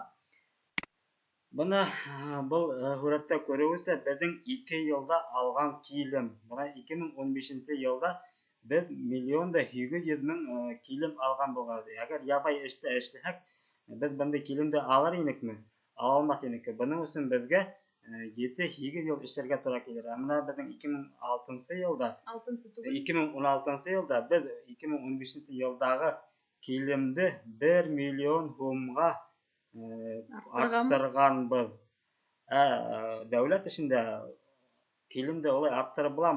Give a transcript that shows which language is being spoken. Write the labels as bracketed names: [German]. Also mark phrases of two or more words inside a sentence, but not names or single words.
[Bashkir] Бына был һүрәттә күреүсә, беҙҙең 2 йылда алған килем. Бына 2015 йылда беҙ 1,8 килем алған булған. Әгәр ябай эштә эшләһәк, беҙ бындай килемде алыр инекме? Ала алмаҫ инек. Бының өсөн беҙгә 7-8 ел эшләргә туры килер. [Tatar] Менә безнең 2006 елда, 6-сы түгел. 2016 елда без 2015 елдагы килемде 1 миллион сумга арттырганбыз. Дәүләт эшендә килемде олай арттырып буламы?